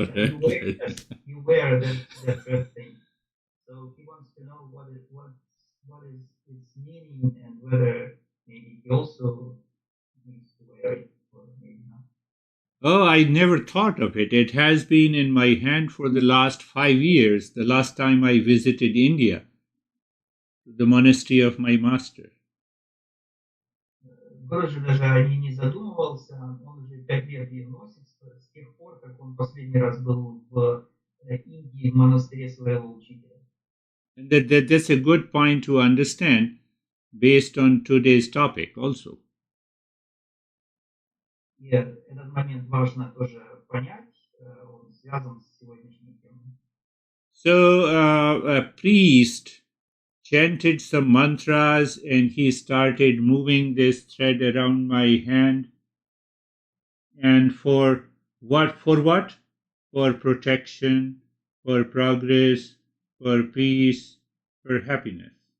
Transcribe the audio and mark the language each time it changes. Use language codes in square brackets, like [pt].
[en] And you wear that red thing, so he wants to know what is its meaning and whether maybe he also needs to wear it or maybe not. oh, I never thought of it. It has been in my hand for the last 5 years, the last time I visited India, the monastery of my master. [ru] Гурджи даже о ней не задумывался, он уже 5 лет ее носит с тех пор, как он последний раз был в Индии в монастыре своего учителя. [en] And that's a good point to understand based on today's topic also. [ru] И этот момент важно тоже понять, он связан с сегодняшней темой. [en] So a priest chanted some mantras and he started moving this thread around my hand. And for what? For what? For protection, for progress, for peace, for happiness.